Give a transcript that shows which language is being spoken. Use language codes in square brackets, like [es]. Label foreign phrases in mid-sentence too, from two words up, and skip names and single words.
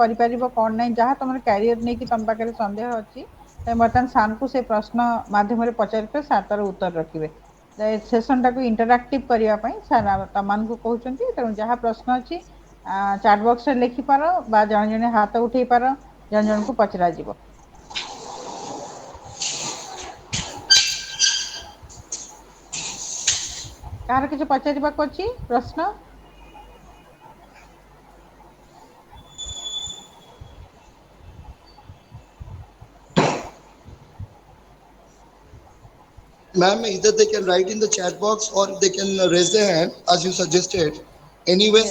[or] କରିପାରିବ କ'ଣ ନାହିଁ ଯାହା ତମର କ୍ୟାରିୟର ନେଇକି ତମ ପାଖରେ ସନ୍ଦେହ ଅଛି ତମେ ବର୍ତ୍ତମାନ ସାରଙ୍କୁ ସେ ପ୍ରଶ୍ନ ମାଧ୍ୟମରେ ପଚାରିବେ ସାର୍ ତାର ଉତ୍ତର ରଖିବେ ସେସନଟାକୁ ଇଣ୍ଟରାକ୍ଟିଭ କରିବା ପାଇଁ ସାର୍ ତମମାନଙ୍କୁ କହୁଛନ୍ତି ତେଣୁ ଯାହା ପ୍ରଶ୍ନ ଅଛି [en] chat boxରେ [or] ଲେଖିପାର ବା ଜଣେ ଜଣେ ହାତ ଉଠେଇ ପାର ଜଣ ଜଣଙ୍କୁ ପଚରାଯିବ କାହାର କିଛି ପଚାରିବାକୁ ଅଛି ପ୍ରଶ୍ନ [en] Ma'am, either they can write in the chat box or they can raise their hand as you suggested. Anyways,